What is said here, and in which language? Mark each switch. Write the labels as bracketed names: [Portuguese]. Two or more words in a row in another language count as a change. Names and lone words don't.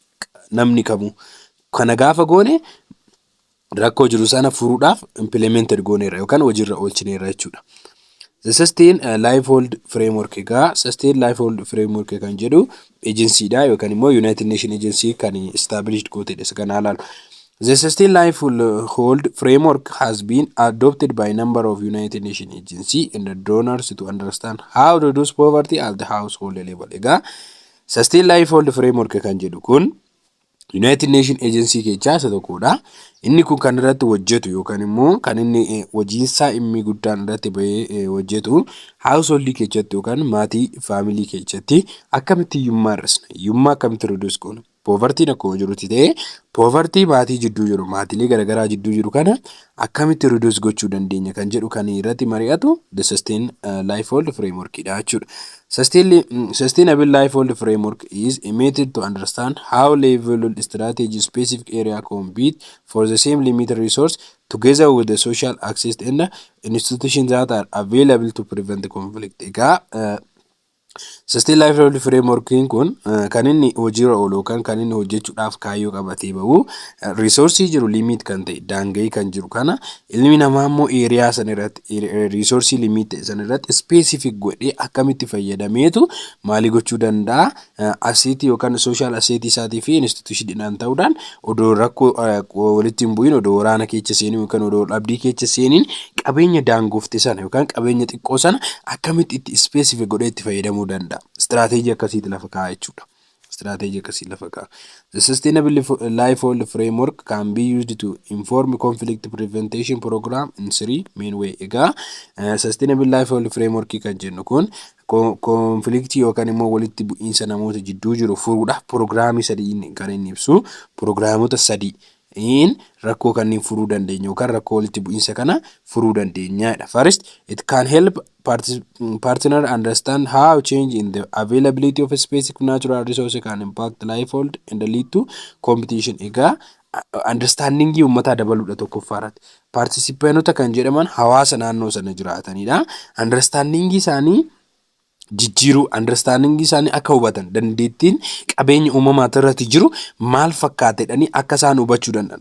[Oromo] Namni kamuu kana gaafa goone rakkoo jiru sana furuudhaaf implemented gooneera yookaan hojiirra oolchineera jechuudha. The Sustain Livelihood Framework egaa Sustain Livelihood Framework kan jedhu agencyidha yookaan immoo United Nations agency kan established gootedha isa kana ilaalu. [English] The Sustain Livelihood Framework has been adopted by a number of United Nations agencies and the donors to understand how to reduce poverty at the household level. [Oromo] Egaa Sustain Livelihood Framework kan jedhu kun United Nations agency keessaa isa tokkodha. Inni kun kan irratti hojjetu yookaan immoo kan inni hojiinsaa inni guddaan irratti bahee hojjetu household keessatti yookaan maatii family keessatti akkamitti hiyyummaa hir'isna hiyyummaa akkamitti reduce goona poverty akkuma jirutti ta'e poverty maatii jidduu jiru maatiilee garaagaraa jidduu jiru kana akkamitti reduce gochuu dandeenya kan jedhu kan irratti mari'atu the Sustain Livelihood Framework dha jechuudha. [English] Sustainable Livelihood Framework is a method to understand how livelihood strategies specific area compete for the same limited resource together with the social access and institutions that are available to prevent the conflict. [Oromo] Egaa Sustain Livelihood Framework kun kan inni hojiirra oolu kan inni hojjechuudhaaf kaayyoo qabatee bahu resource jiru limit kan ta'e daanga'ee kan jiru kana ilmi namaa immoo area sana irratti [English] resource limit [Oromo] sana irratti specific godhee akkamitti fayyadameetu maali gochuu danda'a asset yookaan [English] social asset [Oromo] isaatii fi institutionidhaan ta'uudhaan odoo rakkoo walitti hin bu'in odoo waraana keessa seenin yookaan odoo dhabdii keessa seenin qabeenya daangofte sana yookaan qabeenya xiqqoo sana akkamitti itti specific godhee itti fayyadamuu danda'a. Strategy akkasiitti lafa kaa'aa jechuudha. Strategy akkasii lafa kaa'a. [English] The Sustainable Livelihood Framework can be used to inform conflict prevention program in three main way. [Oromo] Egaa Sustainable Livelihood Framework kan jennu kun conflict yookaan immoo walitti bu'iinsa namoota jidduu jiru furuudhaaf prograamii sadii kan inni ibsu programoota sadii rakkoo kanneen furuu dandeenya yookaan rakkoo walitti bu'iinsa kana furuu dandeenyaadha. [English] First, it can help partner understand how change in the availability of a specific natural resource can impact livelihood and lead to competition. [Oromo] Egaa understanding uummataa dabaluudha tokkoffaarratti. Participantota kan jedhaman hawaasa naannoo sana jiraatanidha. Understanding isaanii jijjiiruu understanding isaanii akka hubatan dandeettiin qabeenya uumamaa irratti jiru maal fakkaatedhanii akka isaan hubachuu danda'an.